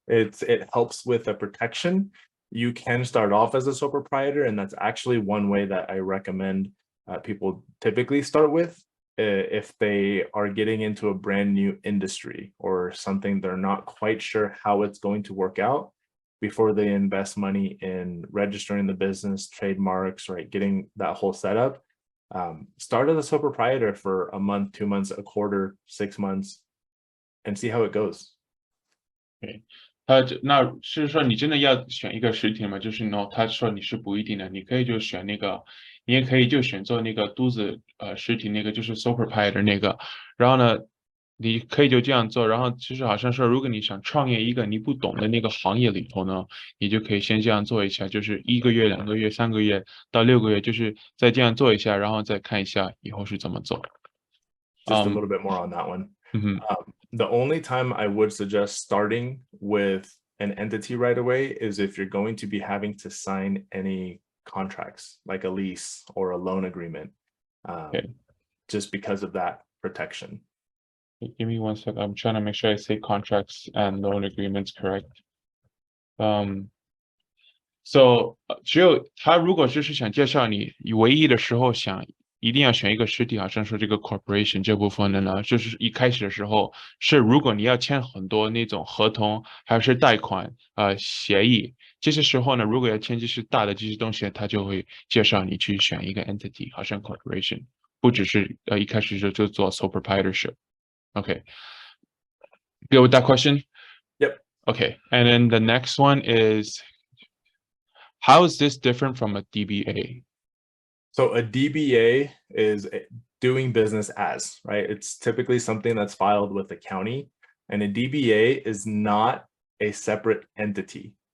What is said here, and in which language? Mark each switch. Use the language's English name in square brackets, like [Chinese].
[English] It helps with the protection. You can start off as a sole proprietor, and that's actually one way that I recommend people typically start with if they are getting into a brand new industry or something they're not quite sure how it's going to work out before they invest money in registering the business, trademarks, right? Getting that whole setup. Start as a sole proprietor for a month, 2 months, a quarter, 6 months, and see how it goes. [Chinese] 对，那是说你真的要选一个实体吗？就是 no，他说你是不一定的，你可以就选那个，你也可以就选做那个独自实体那个，就是 sole proprietor 那个。然后呢，你可以就这样做。然后其实好像说，如果你想创业一个你不懂的那个行业里头呢，你就可以先这样做一下，就是1个月、2个月、3个月到6个月，就是再这样做一下，然后再看一下以后是怎么做。 [English] Just a little bit more on that one. Mhm. The only time I would suggest starting with an entity right away is if you're going to be having to sign any contracts, like a lease or a loan agreement, Okay. just because of that protection. Give me 1 second. I'm trying to make sure I say contracts and loan agreements correct. [Chinese] So 只有他如果就是想介绍你唯一的时候想一定要选一个实体，好像说这个 corporation 这部分的呢，就是一开始的时候是如果你要签很多那种合同，还是贷款协议，这些时候呢，如果要签这些大的这些东西，他就会介绍你去选一个 entity，好像 corporation，不只是一开始就做 sole proprietorship。 [English] Okay. Good with that question? Yep. Okay. And then the next one is, how is this different from a DBA? So a DBA is doing business as, right? It's typically something that's filed with the county, and a DBA is not a separate entity.